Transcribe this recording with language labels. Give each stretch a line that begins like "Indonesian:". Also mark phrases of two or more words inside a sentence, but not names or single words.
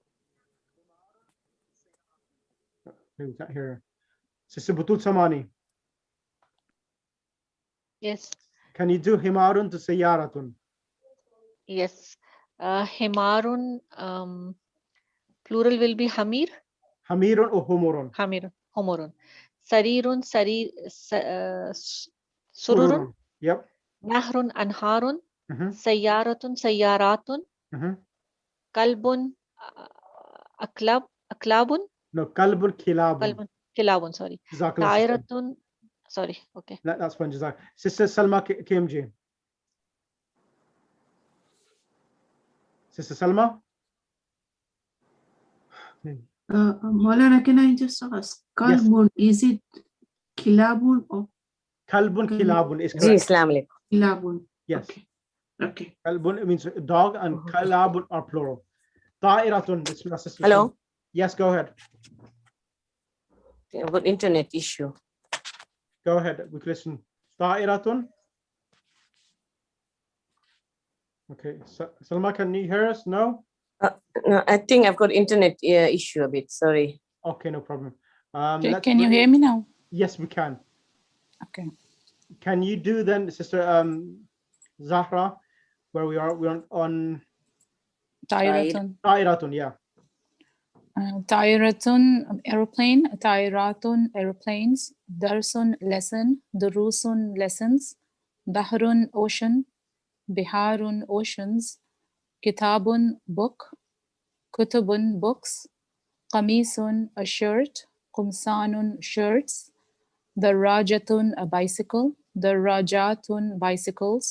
English: We can't hear her. Sister Butul Samani, Yes. can you do himarun to sayyaratun? Yes. Himarun, plural will be hamir. Hamirun or humurun?
Arabic: حميرٌ. حمرٌ. سريرٌ، سررٌ.
English: Yep.
Arabic: نهرٌ، أنهارٌ. سيارةٌ، سيارةٌ. كلبٌ، أكلبٌ.
English: No,
Arabic: كلبٌ كلابٌ. كلبٌ، كلابٌ, sorry.
English: Jazakallah, sister. Tairatun, sorry, okay. That's fine, Jazak. Sister Salma KMG. Sister Salma? Maulana, can I just ask? Kalbun, is it kilabun or
Arabic: كلبٌ كلابٌ is
English: Ji, correct.
Arabic: السلام عليكم.
English: kilabun? Yes. Okay. Kalbun means dog and kalabun are plural. Ta'iratun, Bismillah, Sister Hello? Salma. Yes, go ahead. I've got internet issue. Go ahead. We can listen. Ta'iratun. Okay. Salma, can you hear us? No? No, I think I've got internet issue a bit. Sorry. Okay, no problem. Can you hear me now? Yes, we can. Okay. Can you do then, Sister Zahra, where we are? We're on Tairatun. Ta'iratun, yeah. Tairatun, aeroplane. Tairatun, aeroplanes. Darsun, lesson. Durusun, lessons. Bahrun, ocean. Biharun, oceans. Kitabun, book. Kutubun, books. Qamisun, a shirt. Qumsanun, shirts. Darajatun, a bicycle. Darajatun, bicycles.